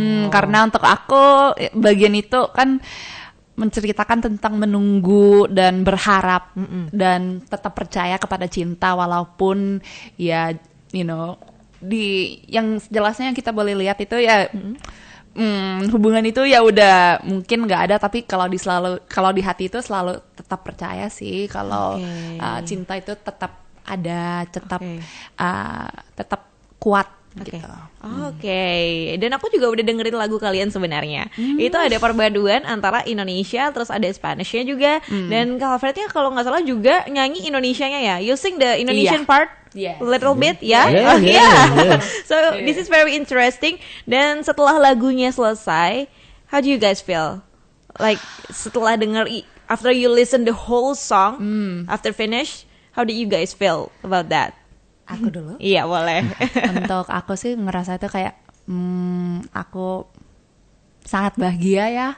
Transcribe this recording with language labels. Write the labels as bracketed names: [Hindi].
[Indonesian] Karena untuk aku bagian itu kan menceritakan tentang menunggu dan berharap dan tetap percaya kepada cinta, walaupun ya di yang jelasnya yang kita boleh lihat itu ya hubungan itu ya udah mungkin nggak ada, tapi kalau di hati itu selalu tetap percaya sih kalau cinta itu tetap ada, tetap kuat gitu. Dan aku juga udah dengerin lagu kalian sebenarnya. Itu ada perpaduan antara Indonesia terus ada Spanishnya juga. Dan Kak Alfrednya kalau nggak salah juga nyanyi Indonesianya ya. [English] You sing the Indonesian part little bit ya. So this is very interesting. [Indonesian] Dan setelah lagunya selesai, [English] how do you guys feel? Like [Indonesian] setelah denger [English] after you listen the whole song, after finish, how do you guys feel about that? [Indonesian] Aku dulu. Iya, boleh. Untuk aku sih ngerasa itu kayak aku sangat bahagia ya.